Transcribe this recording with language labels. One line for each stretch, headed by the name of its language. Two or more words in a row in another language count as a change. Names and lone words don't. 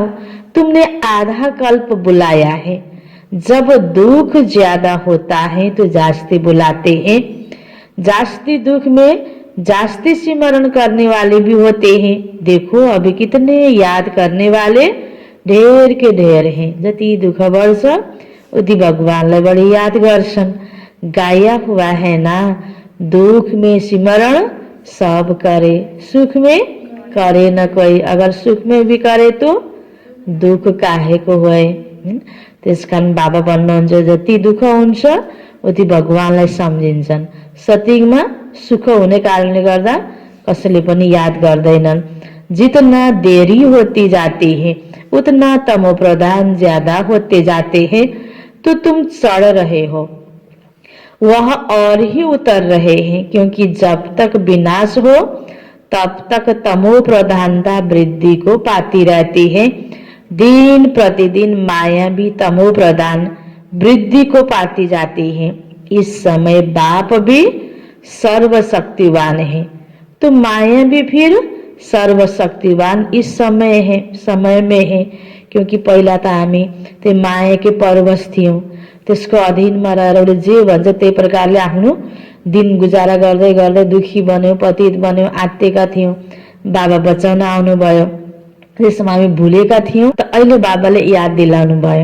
Hindi: तुमने आधा कल्प बुलाया है, जब दुख ज्यादा होता है तो जास्ती बुलाते हैं। जास्ती दुख में जास्ती सिमरण करने वाले भी होते हैं। देखो अभी कितने याद करने वाले ढेर के ढेर हैं।
Nepali: जति दुख वर्ष उति भगवान लाई बड़ी याद गर्छन्।
Hindi: गाया हुआ है ना, दुख में सिमरण सब करे, सुख में करे न कोई। अगर सुख में भी करे तो दुख काहे को होए।
Nepali: त्यस कारण बाबा भन्नुहुन्छ जति दुःख हुन्छ उति भगवानलाई सम्झिन्छन्। सतिगमा सुख हुने कारणले गर्दा कसैले पनि याद गर्दैनन्।
Hindi: जितना देरी होती जाती है उतना तमो प्रधान ज्यादा होते जाते हैं, तो तुम चढ़ रहे हो, वह और ही उतर रहे हैं। क्योंकि जब तक विनाश हो तब तक तमो प्रधानता वृद्धि को पाती रहती है। दिन प्रतिदिन माया भी तमो प्रधान वृद्धि को पाती जाती है। इस समय बाप भी सर्वशक्तिवान है, तो माया भी फिर सर्वशक्तिवान इस समय में है।
Nepali: क्योंकि पहिला त हामी त्यो मायाकै परवश थियौं, त्यसको अधीनमा रहेर जे भन्छ त्यही प्रकारले आफ्नो दिन गुजारा गर्दै गर्दै दुखी बन्यौं, पतित बन्यौं, आत्तेका थियौं। बाबा बचाउन आउनुभयो, त्यसमा हामी भुलेका थियौं, त अहिले बाबाले याद दिलाउनु भयो।